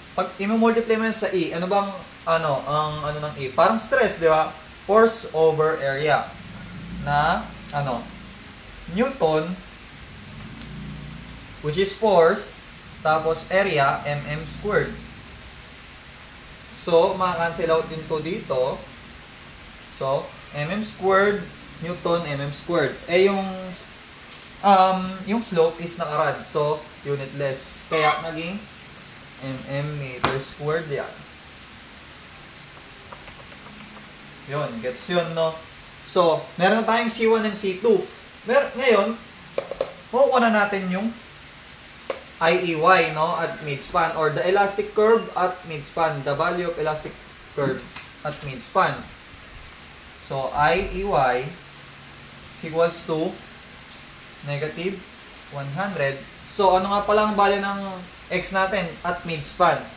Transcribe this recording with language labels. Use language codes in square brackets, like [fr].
[tl] Pag i-multiply mo yan sa E, ano bang ang ano ng E? Parang stress, di ba? [en] Force over area na Newton, which is force, tapos area, mm squared. [tl] So, maka-cancel out din to dito. So, mm squared, Newton, mm squared. Eh, yung slope is nakarad. So, unitless. Kaya, naging mm meter squared yan. Yun, gets yun, no? So, meron na tayong C1 and C2. Ngayon, makukuha na natin yung IEY, no, at midspan, [en] or the elastic curve at midspan, [tl] the value of elastic curve at midspan. [en] So, IEY is equals to negative 100. [tl] So, ano nga pala ang value ng X natin at midspan?